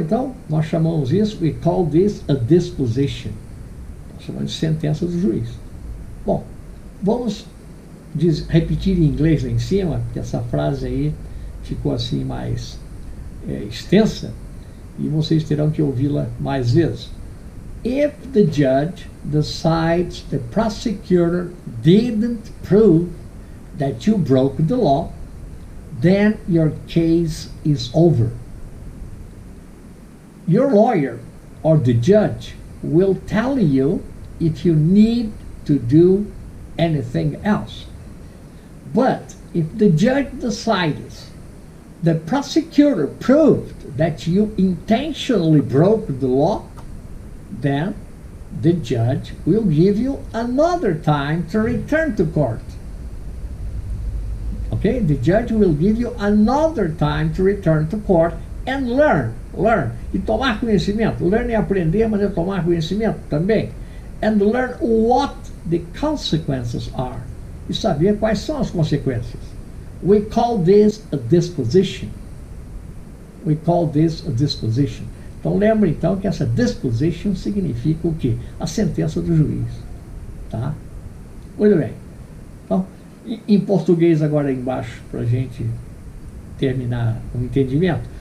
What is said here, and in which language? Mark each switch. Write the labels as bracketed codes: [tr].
[pt] Então nós chamamos isso, [en] we call this a disposition. [pt] Nós chamamos de sentença do juiz. Bom, vamos repetir em inglês lá em cima, porque essa frase aí ficou assim mais extensa e vocês terão que ouvi-la mais vezes. [en] If the judge decides the prosecutor didn't prove that you broke the law, then your case is over. Your lawyer or the judge will tell you if you need to do anything else. But if the judge decides the prosecutor proved that you intentionally broke the law, then the judge will give you another time to return to court. Okay? The judge will give you another time to return to court and learn. [pt] E tomar conhecimento. Learn é aprender, mas é tomar conhecimento também. [en] And learn what the consequences are. [pt] E saber quais são as consequências. [en] We call this a disposition. We call this a disposition. [pt] Então lembre então que essa disposition significa o quê? A sentença do juiz. Tá? Muito bem. Então, em português agora embaixo, para a gente terminar o entendimento.